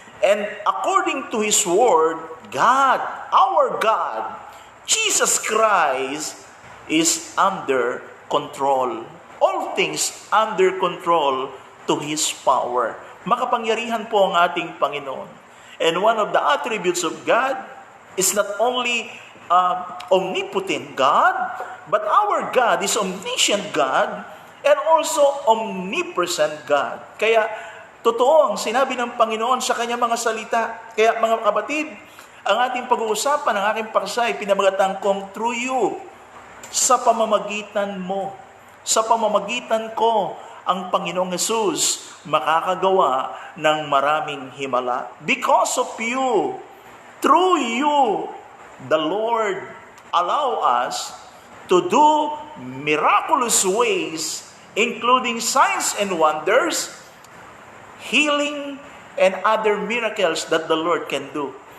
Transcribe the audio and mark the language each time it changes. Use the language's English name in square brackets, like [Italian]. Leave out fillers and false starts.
[English] And according to His Word, God, our God, Jesus Christ, is under control. All things under control to His power. [Filipino] Makapangyarihan po ang ating Panginoon. [English] And one of the attributes of God is not only omnipotent God, but our God is omniscient God and also omnipresent God. [Filipino] Kaya totoo ang sinabi ng Panginoon sa kanyang mga salita. Kaya mga kapatid, ang ating pag-uusapan, ang aking paksa ay pinamagatang kong [English] through you, [Filipino] sa pamamagitan mo, sa pamamagitan ko, ang Panginoong Jesus makakagawa ng maraming himala. [English] Because of you, through you, the Lord allow us to do miraculous ways, including signs and wonders, healing, and other miracles that the Lord can do.